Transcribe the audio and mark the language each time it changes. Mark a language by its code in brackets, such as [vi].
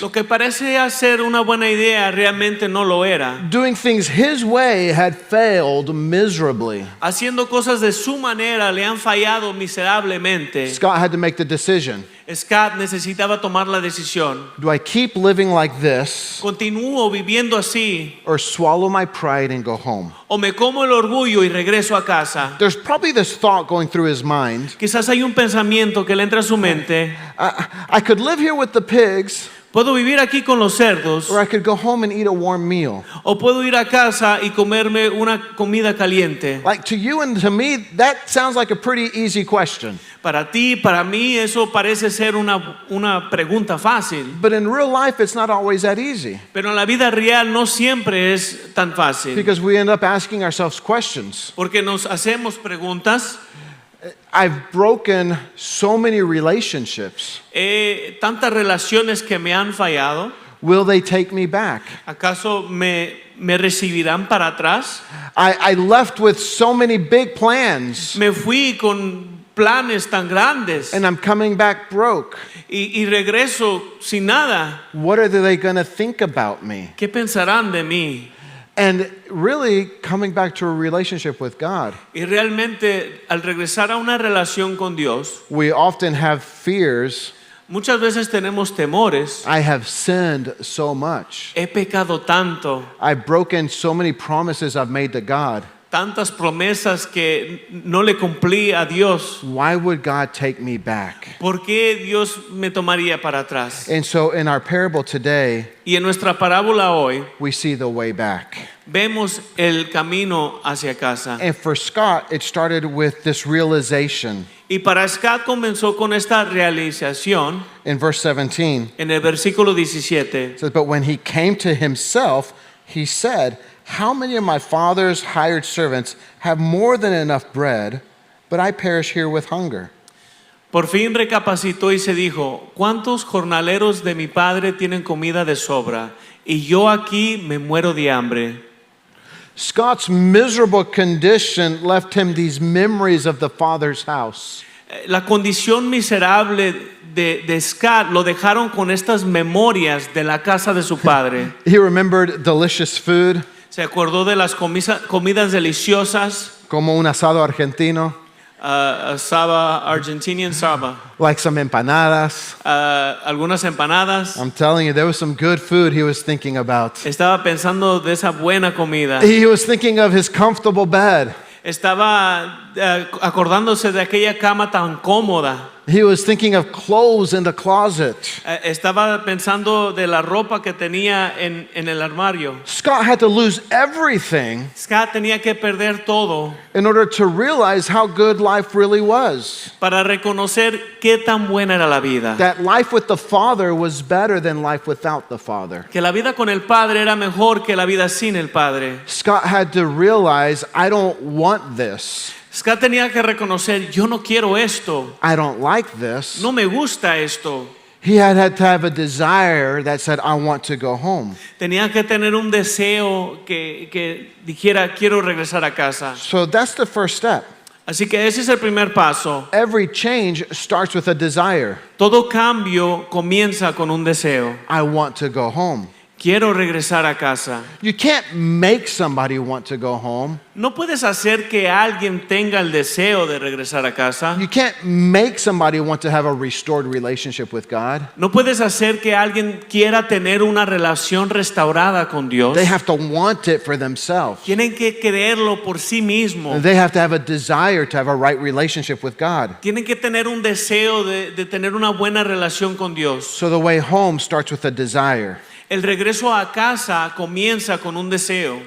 [es] Lo que parecía ser una buena idea realmente no lo era. [en] Doing things his way had failed miserably. [es] Haciendo cosas de su manera le han fallado miserablemente. [en] Scott had to make the decision. [es] Scott necesitaba tomar la decisión. [en] Do I keep living like this [es] ¿Continúo viviendo así [en] or swallow my pride and go home? [es] o me como el orgullo y regreso a casa? [en] There's probably this thought going through his mind. [es] Quizás hay un pensamiento que le entra a su mente. [en] I could live here with the pigs, [es] Puedo vivir aquí con los cerdos [en] or I could go home and eat a warm meal. [es] o puedo ir a casa y comerme una comida caliente. [en] Like to you and to me, that sounds like a pretty easy question. [es] Para ti, para mí, eso parece ser una pregunta fácil. [en] But in real life, it's not always that easy [es] Pero en la vida real no siempre es tan fácil. [en] because we end up asking ourselves questions. [es] Porque nos hacemos preguntas. [en] I've broken so many relationships. [es] Tantas relaciones que me han fallado. [en] Will they take me back? [es] ¿Acaso me recibirán para atrás? [en] I left with so many big plans [es] Me fui con planes tan grandes [en] and I'm coming back broke. [es] y regreso sin nada. [en] What are they going to think about me? [es] ¿Qué pensarán de mí? [en] And really coming back to a relationship with God, [es] Y realmente al regresar a una relación con Dios, [en] we often have fears. [es] muchas veces tenemos temores. [en] I have sinned so much. [es] He pecado tanto, [en] I've broken so many promises I've made to God. [es] tantas promesas que no le cumplí a Dios. [en] Why would God take me back? [es] ¿Por qué Dios me tomaría para atrás? [en] And so in our parable today, [es] Y en nuestra parábola hoy [en] we see the way back. [es] vemos el camino hacia casa. [en] And for Scott, it started with this realization. [es] Y para Scott comenzó con esta realización [en] In verse 17, [es] en el versículo 17. [en] it says, "But when he came to himself, he said, how many of my father's hired servants have more than enough bread, but I perish here with hunger?" [es] Por fin recapacitó y se dijo, ¿cuántos jornaleros de mi padre tienen comida de sobra? Y yo aquí me muero de hambre. [en] Scott's miserable condition left him these memories of the father's house. [es] La condición miserable de Scott lo dejaron con estas memorias de la casa de su padre. [en] He remembered delicious food, [es] Se acordó de las comidas deliciosas, como un asado argentino, saba, Argentinian saba, [en] like some empanadas. [es] algunas empanadas. [en] I'm telling you, there was some good food he was thinking about. [es] Estaba pensando de esa buena comida. [en] He was thinking of his comfortable bed. [es] Estaba acordándose de aquella cama tan cómoda. [en] He was thinking of clothes in the closet. [es] Estaba pensando de la ropa que tenía en el armario. [en] Scott had to lose everything [es] Scott tenía que perder todo [en] in order to realize how good life really was. [es] para reconocer qué tan buena era la vida. [en] That life with the Father was better than life without the Father. [es] Que la vida con el Padre era mejor que la vida sin el Padre. [en] Scott had to realize, I don't want this. [es] Scott tenía que reconocer, yo no quiero esto, [en] I don't like this. [es] no me gusta esto. [en] He had to have a desire that said, I want to go home. [es] Tenía que tener un deseo que dijera, quiero regresar a casa. [en] So that's the first step. [es] Así que ese es el primer paso. [en] Every change starts with a desire. [es] Todo cambio comienza con un deseo. [en] I want to go home. [es] Quiero regresar a casa. [en] You can't make somebody want to go home. [es] No puedes hacer que alguien tenga el deseo de regresar a casa. [en] You can't make somebody want to have a restored relationship with God. [es] No puedes hacer que alguien quiera tener una relación restaurada con Dios. [en] They have to want it for themselves. [es] Tienen que quererlo por sí mismo. [en] They have to have a desire to have a right relationship with God. [es] Tienen que tener un deseo de tener una buena relación con Dios. [en] So the way home starts with a desire [es] El regreso a casa comienza con un deseo.